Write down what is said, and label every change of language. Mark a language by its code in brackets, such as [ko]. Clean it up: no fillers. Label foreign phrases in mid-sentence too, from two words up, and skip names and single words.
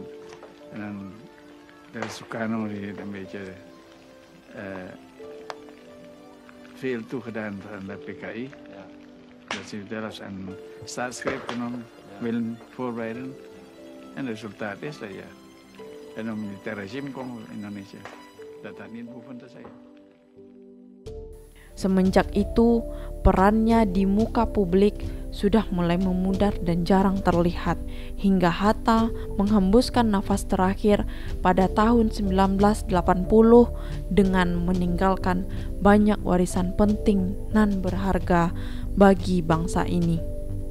[nl] En dan de Soekarno die een beetje veel toegedaan aan de PKI. Ja. Dat ze zelfs een staatsgreep genomen willen voorbereiden. En het resultaat is dat een militair regime komt in Indonesia. Dat niet hoeven te zijn. [id] Semenjak itu, perannya di muka publik sudah mulai memudar dan jarang terlihat, hingga Hatta menghembuskan nafas terakhir pada tahun 1980 dengan meninggalkan banyak warisan penting dan berharga bagi bangsa ini.